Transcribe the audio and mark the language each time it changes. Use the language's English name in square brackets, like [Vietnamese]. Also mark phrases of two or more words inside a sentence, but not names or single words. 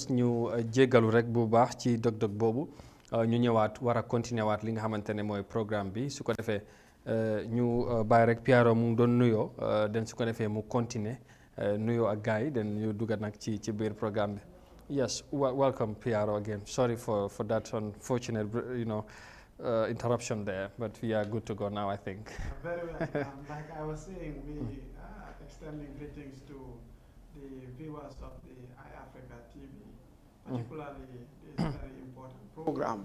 [Wolof] ñu jéggalu rek bu baax ci dog-dog boobu ñu ñëwaat war a continuer waat li nga xamante ne mooy programme bi su ko defee ñu bàyyi rek Piero mu doon nuyoo den su ko defee mu continuer nuyoo ak gars yi den ñu dugga nag ci biir programme bi [English] Yes, welcome, PRO, again. Sorry for that unfortunate, interruption there, but we are good to go now, I think. Very well. Like I was saying, we are extending greetings to the viewers of the iAfrica TV, particularly this very important program.